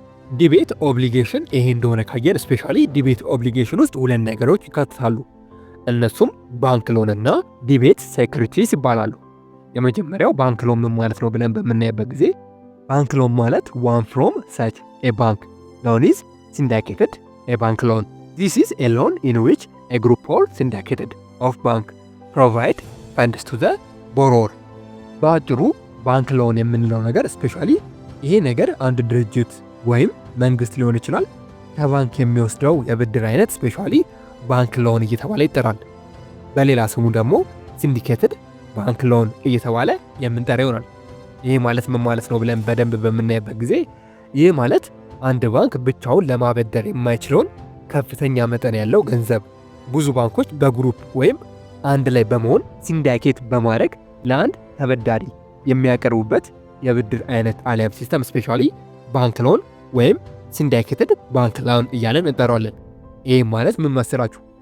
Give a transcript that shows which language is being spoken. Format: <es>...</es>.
<am>ዲቤት ኦብሊጌሽን ይሄ እንደሆነ ካየን ስፔሻሊ ዲቤት ኦብሊጌሽን ውስጥ ሁለት ነገሮች ይካተታሉ። እነሱም ባንክ ሎን እና ዲቤት ሴኩሪቲስ ይባላሉ። የመጀመሪያው ባንክ ሎን ምን ማለት ነው ብለን በምናይበት ጊዜ ባንክ ሎን ማለት</am> <en>one from such a bank loan is syndicated a bank loan. This is a loan in which a group or syndicated of bank provide funds to the borrower.</en> <am>በአጭሩ ባንክ ሎን የምንለው ነገር ስፔሻሊ ይሄ ነገር አንድ ድርጅት ወይም መንግስት ሊሆን ይችላል ከባንክ የሚወስደው የብድር አይነት ስፔሻሊ ባንክ ሎን እየተባለ ይጠራል። በሌላ ስሙ ደግሞ ሲንዲኬትድ ባንክ ሎን እየተባለ የምንጠራ ይሆናል። ይሄ ማለት ምን ማለት ነው ብለን በደንብ በምናይበት ጊዜ ይህ ማለት አንድ ባንክ ብቻውን ለማበደር የማይችለውን ከፍተኛ መጠን ያለው ገንዘብ ብዙ ባንኮች በግሩፕ ወይም አንድ ላይ በመሆን ሲንዲኬት በማድረግ ለአንድ ተበዳሪ የሚያቀርቡበት የብድር አይነት አሊያም ሲስተም ስፔሻሊ ባንክ ሎን ወይም ሲንዲኬትድ ባንክ ሎን እያለን እንጠራዋለን። ይህ ማለት ምን መሰላችሁ?</am>